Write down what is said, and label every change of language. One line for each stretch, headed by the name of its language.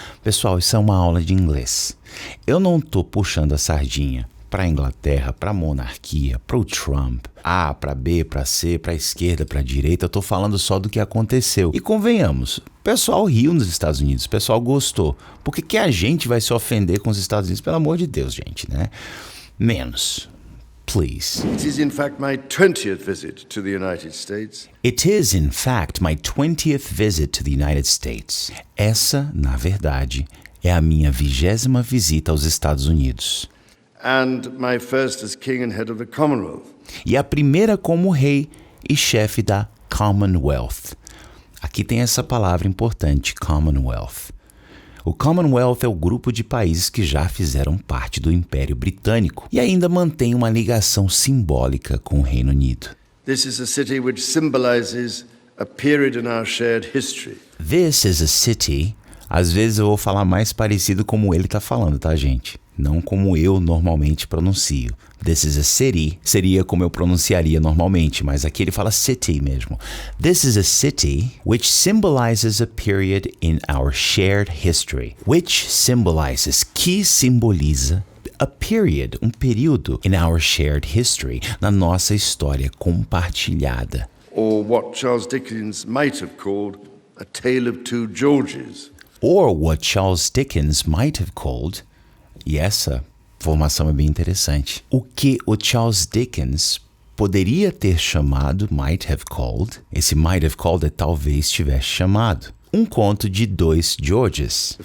Portuguese: Pessoal, isso é uma aula de inglês. Eu não tô puxando a sardinha para a Inglaterra, para a monarquia, para o Trump, A, para B, para C, para a esquerda, para a direita. Eu tô falando só do que aconteceu. E convenhamos, o pessoal riu nos Estados Unidos, o pessoal gostou. Por que a gente vai se ofender com os Estados Unidos? Pelo amor de Deus, gente, né? Menos. Please.
English: It is, in fact, my 20th visit to the United States. It is, in fact, my 20th visit to the United States.
Portuguese: Essa, na verdade, é a minha 20ª visita aos Estados Unidos.
English: And my first as king and head of the Commonwealth.
Portuguese: E a primeira como rei e chefe da Commonwealth. Aqui tem essa palavra importante, Commonwealth. O Commonwealth é o grupo de países que já fizeram parte do Império Britânico e ainda mantém uma ligação simbólica com o Reino Unido.
English: This is a city which symbolizes a period in our shared history. This is a city.
Portuguese: Às vezes eu vou falar mais parecido como ele está falando, tá, gente? não como eu normalmente pronuncio.
English: This is a city
Portuguese: seria como eu pronunciaria normalmente, mas aqui ele fala city mesmo.
English: This is a city which symbolizes a period in our shared history. Which symbolizes,
Portuguese: que simboliza
English: a period,
Portuguese: um período
English: in our shared history,
Portuguese: na nossa história compartilhada.
English: or what Charles Dickens might have called a tale of two Georges. Or what Charles Dickens might have called,
Portuguese: e essa formação é bem interessante, o que o Charles Dickens poderia ter chamado,
English: might have called,
Portuguese: esse might have called é talvez tivesse chamado, um conto de dois Georges.